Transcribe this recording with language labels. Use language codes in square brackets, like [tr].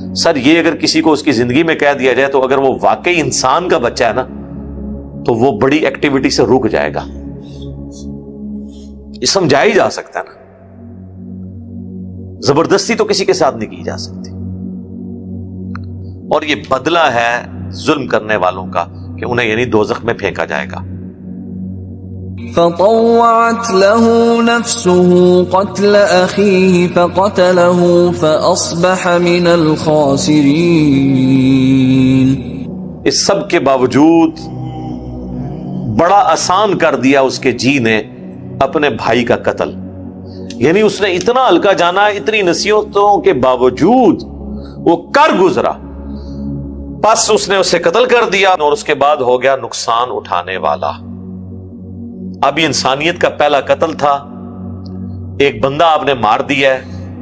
[ur] سر یہ اگر کسی کو اس کی زندگی میں کہہ دیا جائے تو اگر وہ واقعی انسان کا بچہ ہے نا تو وہ بڑی ایکٹیویٹی سے رک جائے گا. یہ سمجھا ہی جا سکتا ہے نا, زبردستی تو کسی کے ساتھ نہیں کی جا سکتی. اور یہ بدلہ ہے ظلم کرنے والوں کا کہ انہیں یعنی دوزخ میں پھینکا جائے گا. [ar] فطوعت له نفسه قتل أخيه فقتله فأصبح من الخاسرين. [ur] اس سب کے باوجود بڑا آسان کر دیا اس کے جی نے اپنے بھائی کا قتل. یعنی اس نے اتنا ہلکا جانا, اتنی نصیحتوں کے باوجود وہ کر گزرا. بس اس نے اسے قتل کر دیا اور اس کے بعد ہو گیا نقصان اٹھانے والا۔ اب یہ انسانیت کا پہلا قتل تھا، ایک بندہ آپ نے مار دیا ہے،